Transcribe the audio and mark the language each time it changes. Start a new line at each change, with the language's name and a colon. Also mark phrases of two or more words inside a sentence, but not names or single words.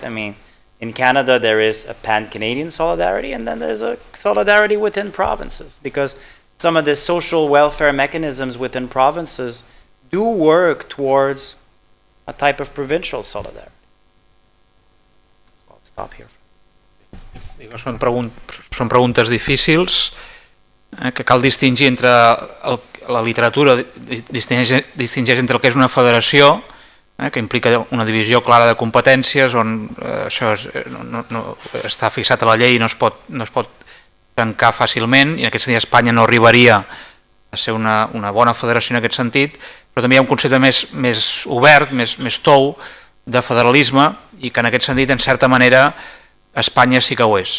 English: In Canada there is a pan-Canadian solidarity, and then there's a solidarity within provinces, because some of the social welfare mechanisms within provinces do work towards a type of provincial solidarity. I'll stop here.
Catalan: Són preguntes difícils, que cal distingir entre la literatura distingeix entre el que és una federació, que implica una divisió clara de competències on això no està fixat a la llei i no es pot tancar fàcilment, i en aquest sentit Espanya no arribaria a ser una bona federació en aquest sentit, però també hi ha un concepte més obert, més tou de federalisme, i que en aquest sentit, en certa manera, Espanya sí que ho és.